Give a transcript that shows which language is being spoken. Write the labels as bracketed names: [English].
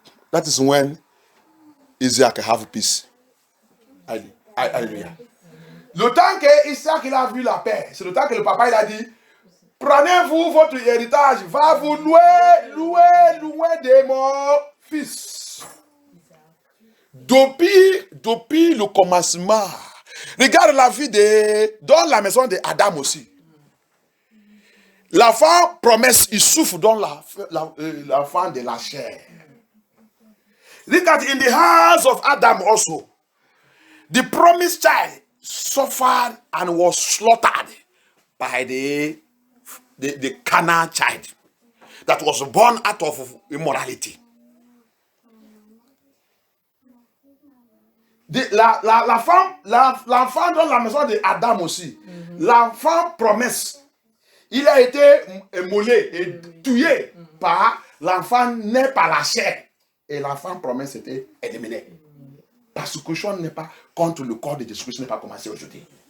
[English] That is when Isaac have peace. [French] Alléluia. Le temps que Isaac il a vu la paix, c'est le temps que le papa il a dit, prenez-vous votre héritage, va vous louer de mon fils. Depuis le commencement, regarde la vie dans la maison d'Adam aussi. L'enfant promesse, il souffre dans l'enfant de la chair. [English] Regarde, in the house of Adam also, the promised child suffered and was slaughtered by the carnal child that was born out of immorality. [French] L'enfant dans la maison d'Adam aussi, l'enfant promesse, il a été émoulé et tué par l'enfant né par la chair. Et l'enfant promesse était éliminé. Persécution n'est pas contre le corps de Jésus-Christ, n'est pas commencé aujourd'hui.